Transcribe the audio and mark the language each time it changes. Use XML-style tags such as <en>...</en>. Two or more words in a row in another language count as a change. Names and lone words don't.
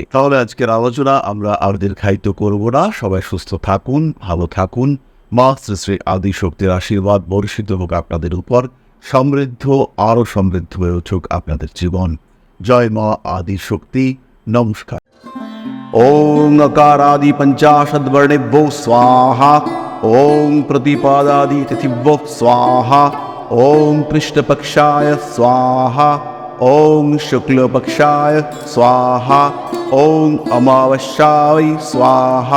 <bn>তাহলে আজকের আলোচনা আমরা আর দীর্ঘায়িত করব না। সবাই সুস্থ থাকুন, ভালো থাকুন। মা শ্রী শ্রী আদিশক্তির আশীর্বাদ বর্ষিত হোক আপনাদের উপর। সমৃদ্ধ, আরও সমৃদ্ধ হয়ে উঠুক আপনাদের জীবন। জয় মা আদিশক্তি। নমস্কার।</bn> <sa>ওং अकारादि पंचाशद्वर्णेभ्यो स्वाहा। ओं प्रतिपादादि तिथिभ्यो स्वाहा। ओं कृष्णपक्षाय स्वाहा। ओं शुक्लपक्षाय स्वाहा। ओं अमावस्याय स्वाहा।</sa>